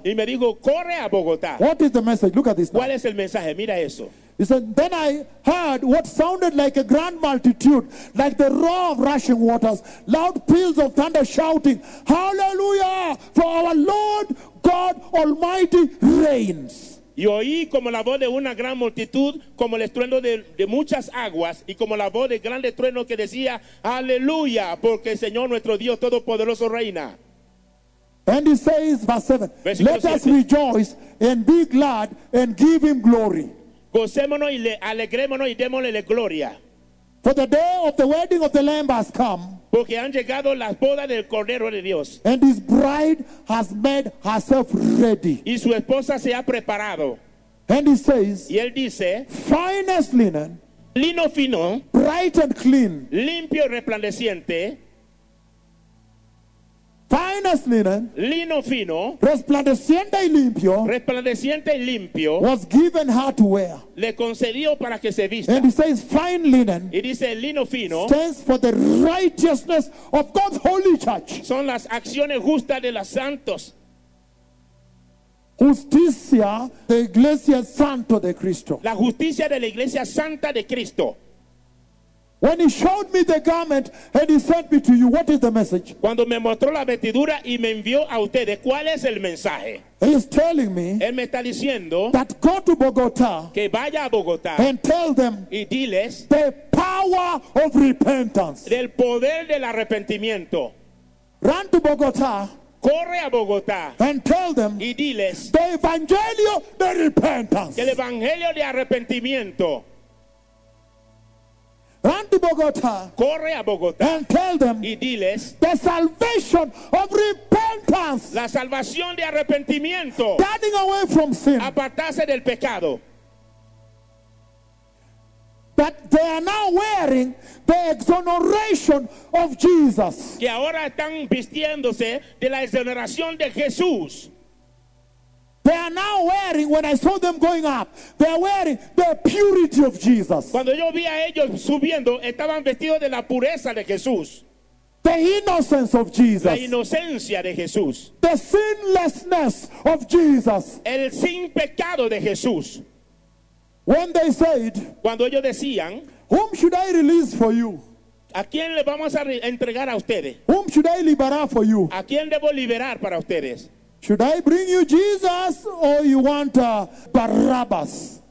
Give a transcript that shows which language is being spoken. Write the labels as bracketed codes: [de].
[es] y me dijo corre a Bogotá. [en] What is the message? Look at this. [es] ¿Cuál es el mensaje? Mira eso. [en] He said, then I heard what sounded like a grand multitude, like the roar of rushing waters, loud peals of thunder shouting, "Hallelujah! For our Lord God Almighty reigns." [es] Y oí como la voz de una gran multitud, como el estruendo de muchas aguas, y como la voz de grandes truenos que decía, "Aleluya, porque el Señor nuestro Dios Todopoderoso reina." [en] And he says, verse 7, let us rejoice and be glad and give him glory. [es] Gocémonos y alegrémonos y démosle la gloria. [en] For the day of the wedding of the Lamb has come. [es] Porque han llegado las bodas del Cordero de Dios. [en] And his bride has made herself ready. [es] Y su esposa se ha preparado. [en] And he says, [es] y él dice, [en] finest linen, [es] lino fino, [en] bright and clean, [es] limpio y resplandeciente. [en] Finest linen, [es] lino fino, resplandeciente y limpio, resplandeciente y limpio, [en] was given her to wear. [es] Le concedió para que se vista. [en] And he says, fine linen, [es] y dice, lino fino, [en] stands for the righteousness of God's holy church. [es] Son las acciones justas de los santos. Justicia de la iglesia santa de Cristo. La justicia de la iglesia santa de Cristo. [en] When he showed me the garment and he sent me to you, what is the message? [es] Cuando me mostró la vestidura y me envió a ustedes, ¿cuál es el mensaje? [en] He is telling me, [es] él me está diciendo, [en] that go to Bogotá, [es] que vaya a Bogotá, [en] and tell them, [es] y diles, [en] the power of repentance, [es] del poder del arrepentimiento. [en] Run to Bogotá, [es] corre a Bogotá, [en] and tell them, [es] y diles, [en] the [es] evangelio de [en] repentance, [es] el evangelio de arrepentimiento. [en] Run to Bogotá, [es] corre a Bogotá, [en] and tell them, [es] y diles, [en] the salvation of repentance, [es] la salvación de arrepentimiento, [en] turning away from sin, [es] apartarse del pecado, [en] that they are now wearing the exoneration of Jesus, [es] que ahora están vistiéndose de la exoneración de Jesús. [en] They are now wearing, when I saw them going up, they are wearing the purity of Jesus. [es] Cuando yo vi a ellos subiendo, estaban vestidos de la pureza de Jesús. [en] The innocence of Jesus. [es] La inocencia de Jesús. [en] The sinlessness of Jesus. [es] El sin pecado de Jesús. [en] When they said, [es] cuando ellos decían, [en] whom should I release for you? [es] ¿A quién le vamos a entregar a ustedes? [en] Whom should I liberar for you? [es] ¿A quién debo liberar para ustedes? [en] Should I bring you Jesus or you want Barabbas?